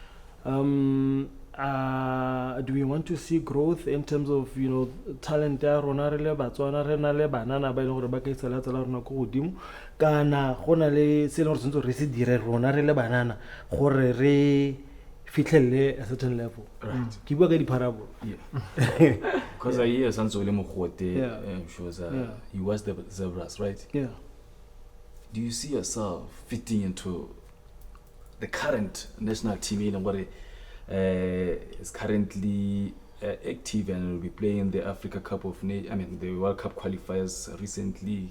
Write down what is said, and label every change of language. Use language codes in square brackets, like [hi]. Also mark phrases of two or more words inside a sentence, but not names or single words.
[en] Do we want to see growth in terms of, you know, talent there? Fitlhelle a certain level. Right. [tn] Ke bua ka diparable. [en] Yeah. Because I hear Sansole Mokote shows Yeah. he was the Zebras, right? Yeah. Do you see yourself fitting into the current national team and what is currently active and will be playing the Africa Cup of the World Cup qualifiers recently?